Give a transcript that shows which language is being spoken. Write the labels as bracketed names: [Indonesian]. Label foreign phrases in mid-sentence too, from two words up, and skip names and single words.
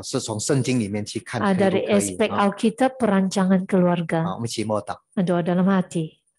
[Chinese] 是从圣经里面去看可以不可以。 [Malay] Dari aspek Alkitab perancangan keluarga. [Chinese] 好，我们一起默祷。 [Malay] Doa dalam hati.